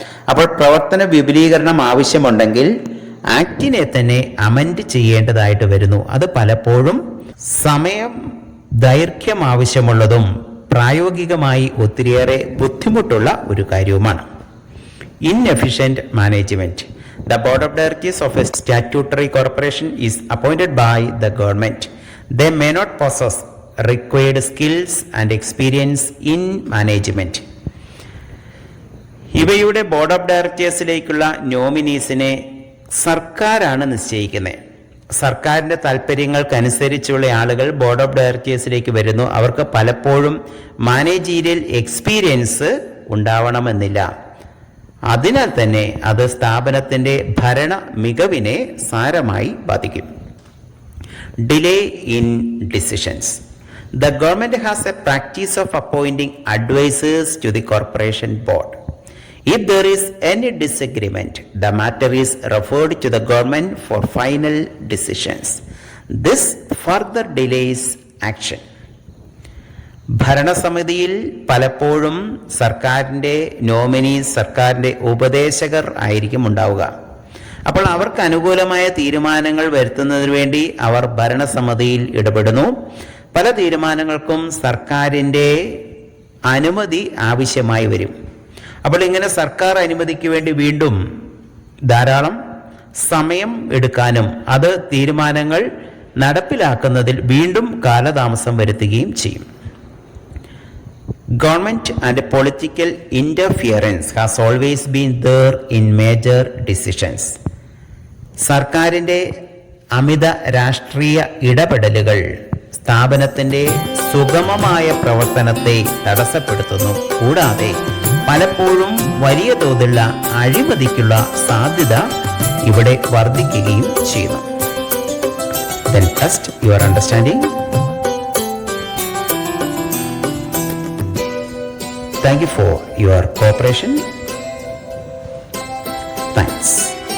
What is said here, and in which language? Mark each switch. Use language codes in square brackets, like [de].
[ml] അപ്പോൾ പ്രവർത്തന വിപുലീകരണം ആവശ്യമുണ്ടെങ്കിൽ ആക്ടിനെ തന്നെ അമെൻഡ് ചെയ്യേണ്ടതായിട്ട് വരുന്നു. അത് പലപ്പോഴും സമയം ദൈർഘ്യം ആവശ്യമുള്ളതും പ്രായോഗികമായി ഒത്തിരിയേറെ ബുദ്ധിമുട്ടുള്ള ഒരു കാര്യവുമാണ്. [en] Inefficient management. The board of directors of a statutory corporation is appointed by the government. They may not possess required skills and experience in management. [ml] ഇവയുടെ ബോർഡ് ഓഫ് ഡയറക്ടേഴ്സിലേക്കുള്ള നോമിനീസിനെ സർക്കാരാണ് നിശ്ചയിക്കുന്നത്. സർക്കാരിൻ്റെ താല്പര്യങ്ങൾക്കനുസരിച്ചുള്ള ആളുകൾ ബോർഡ് ഓഫ് ഡയറക്ടേഴ്സിലേക്ക് വരുന്നു. അവർക്ക് പലപ്പോഴും മാനേജീരിയൽ എക്സ്പീരിയൻസ് ഉണ്ടാവണമെന്നില്ല. അതിനാൽ തന്നെ അത് സ്ഥാപനത്തിൻ്റെ ഭരണ മികവിനെ സാരമായി ബാധിക്കും. [en] Delay in decisions. The government has a practice of appointing advisors to the corporation board. If there is any disagreement, the matter is referred to the government for final decisions. This further delays action. [ml] ഭരണസമിതിയിൽ പലപ്പോഴും സർക്കാരിൻ്റെ nominees, സർക്കാരിൻ്റെ ഉപദേശകർ ആയിരിക്കും ഉണ്ടാവുക. അപ്പോൾ അവർക്ക് അനുകൂലമായ തീരുമാനങ്ങൾ വരുത്തുന്നതിന് വേണ്ടി അവർ ഭരണസമിതിയിൽ ഇടപെടുന്നു. പല തീരുമാനങ്ങൾക്കും സർക്കാരിൻ്റെ അനുമതി ആവശ്യമായി വരും. അപ്പോൾ ഇങ്ങനെ സർക്കാർ അനുമതിക്ക് വേണ്ടി വീണ്ടും ധാരാളം സമയം എടുക്കാനും അത് തീരുമാനങ്ങൾ നടപ്പിലാക്കുന്നതിൽ വീണ്ടും കാലതാമസം വരുത്തുകയും ചെയ്യും. [en] Government and political interference has always been there in major decisions. [ml] സർക്കാരിൻ്റെ അമിത രാഷ്ട്രീയ ഇടപെടലുകൾ സ്ഥാപനത്തിൻ്റെ സുഗമമായ പ്രവർത്തനത്തെ തടസ്സപ്പെടുത്തുന്നു. കൂടാതെ പലപ്പോഴും വലിയ തോതിലുള്ള അഴിമതിക്കുള്ള സാധ്യത ഇവിടെ വർദ്ധിക്കുകയും ചെയ്യുന്നു. [en] Then trust your understanding. Thank you for your cooperation. Thanks.